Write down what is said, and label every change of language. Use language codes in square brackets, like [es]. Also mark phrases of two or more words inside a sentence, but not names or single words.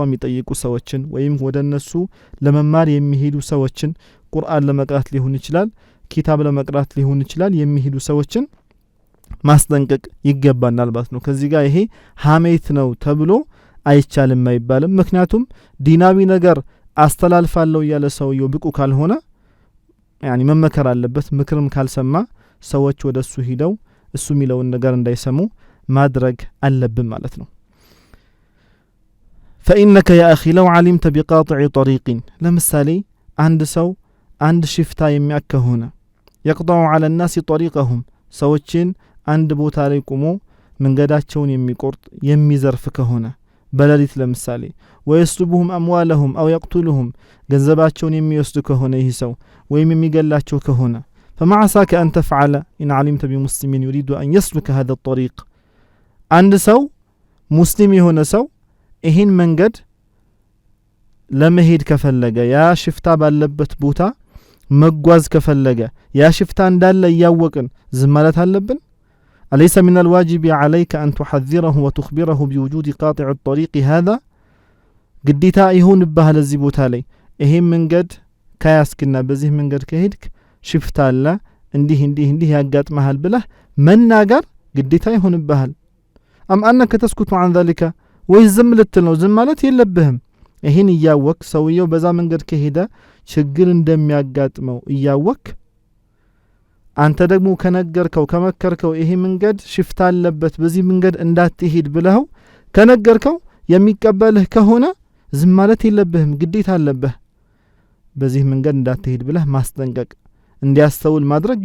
[am] የሚጠይቁ ሰዎችን ወይም ወደ እነሱ ለመማር የሚሄዱ ሰዎችን ቁርአን ለመቅራት ሊሆን ይችላል ኪታብ ለመቅራት ሊሆን ይችላል የሚሄዱ ሰዎችን ማስጠንቀቅ ይገባናል ማለት ነው። ከዚህ ጋር ይሄ ሐሜት ነው ተብሎ አይቻልም አይባልም። ምክንያቱም ዲናዊ ነገር አስተላልፋለሁ ያለ ሰውየው ብቁ ካልሆነ ያኒ መመከር አለበት። ምክርም ካልሰማ ሰዎች ወደሱ ሂደው እሱ የሚለውን ነገር እንዳይሰሙ ማድረግ አለብን ማለት ነው። [ar] فإنك يا أخي لو علمت بقاطع طريق [am] ለምሳሌ አንድ ሰው አንድ ሽፍታ የሚያከ ሆነ [ar] يقطع على الناس طريقهم [am] ሰዎችን አንድ ቦታ ላይ ቆሞ መንገዳቸውን የሚቆርጥ የሚዘርፍ ከሆነ በለሊት ለምሳሌ [ar] ويسلبهم أموالهم أو يقتلهم [am] ገንዘባቸውን የሚወስድ ከሆነ ይህ ሰው ወይም የሚገላቸው ከሆነ [ar] فما عساك أن تفعل إن علمت بمسلم يريد أن يسلك هذا الطريق [am] አንድ ሰው ሙስሊም የሆነ ሰው ይህን መንገድ ለመሄድ ከፈለገ ያ ሽፍታ ባለበት ቦታ መጓዝ ከፈለገ ያ ሽፍታ እንዳለ ያወቅን ዝም ማለት አለብን? [ar] أليس من الواجب عليك أن تحذره وتخبره بوجود قاطع الطريق هذا [am] ግዴታ ይሁን በኋላ እዚህ ቦታ ላይ ይሄን መንገድ ካያስክና በዚህ መንገድ ከሄድክ ሽፍታ አለ እንዲህ ያጋጥመሃል ብለህ መናገር ግዴታ ይሁን በኋላ [ar] أم أنك تسكت عن ذلك ويزم [am] ልትል ዝም ማለት የለብህም። ይሄን እያወቅ ሰውየው በዛ መንገድ ከሄደ ችግር እንደሚያጋጥመው እያወቅ አንተ ደግሞ ከነገርከው ከመከርከው ይሄ መንገድ ሽፍታ አለበት በዚህ መንገድ እንዳትሄድ ብለኸው ከነገርከው የሚቀበልህ ከሆነ ዝም ማለት የለብህም ግዴታ አለብህ። በዚህ መንገድ እንዳትሄድ ብለህ ማስጠንቀቅ እንዲያስተውል ማድረግ